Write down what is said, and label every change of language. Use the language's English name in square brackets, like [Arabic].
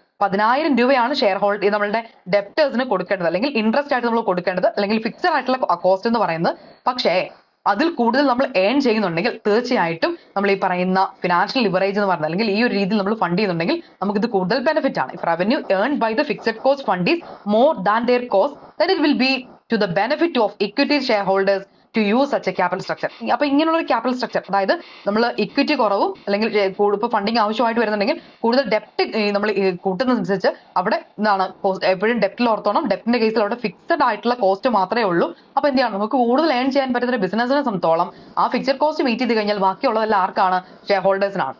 [Malayalam] 10,000 രൂപയാണ് share holder നമ്മളുടെ ഡെപ്റ്റേഴ്സിന് കൊടുക്കേണ്ടത്, അല്ലെങ്കിൽ ഇൻട്രസ്റ്റ് ആയിട്ട് നമ്മൾ കൊടുക്കേണ്ടത്, അല്ലെങ്കിൽ ഫിക്സഡ് ആയിട്ടുള്ള കോസ്റ്റ് എന്ന് പറയുന്നത്. പക്ഷേ അതിൽ കൂടുതൽ നമ്മൾ ഏൺ ചെയ്യുന്നുണ്ടെങ്കിൽ തീർച്ചയായിട്ടും നമ്മൾ ഈ പറയുന്ന ഫിനാൻഷ്യൽ ലിവറേജ് എന്ന് പറഞ്ഞാൽ, അല്ലെങ്കിൽ ഈ ഒരു രീതിയിൽ നമ്മൾ ഫണ്ട് ചെയ്യുന്നുണ്ടെങ്കിൽ നമുക്ക് ഇത് കൂടുതൽ ബെനിഫിറ്റ് ആണ്. [English] If revenue earn by the fixed cost fund is more than their cost, then it will be to the benefit of equity shareholders to use such a capital structure. [Malayalam] അപ്പൊ ഇങ്ങനെയുള്ള ഒരു capital structure, അതായത് നമ്മൾ equity കുറവും അല്ലെങ്കിൽ ഇപ്പോൾ funding ആവശ്യമായിട്ട് വരുന്നുണ്ടെങ്കിൽ കൂടുതൽ ഡെപ്റ്റ് നമ്മൾ കൂട്ടുന്നതനുസരിച്ച് അവിടെ എന്താണ് എപ്പോഴും ഡെപ്റ്റിൽ ഓർത്തോണം. ഡെപ്റ്റിന്റെ കേസിൽ അവിടെ ഫിക്സഡ് ആയിട്ടുള്ള കോസ്റ്റ് മാത്രമേ ഉള്ളൂ. അപ്പൊ എന്ത് ചെയ്യണം, നമുക്ക് കൂടുതൽ ഏൺ ചെയ്യാൻ പറ്റുന്ന ബിസിനസിനെ സംബന്ധിച്ചോളം ആ ഫിക്സഡ് കോസ്റ്റ് മീറ്റ് ചെയ്ത് കഴിഞ്ഞാൽ ബാക്കിയുള്ളതെല്ലാം ആർക്കാണ്, ഷെയർ ഹോൾഡേഴ്സിനാണ്.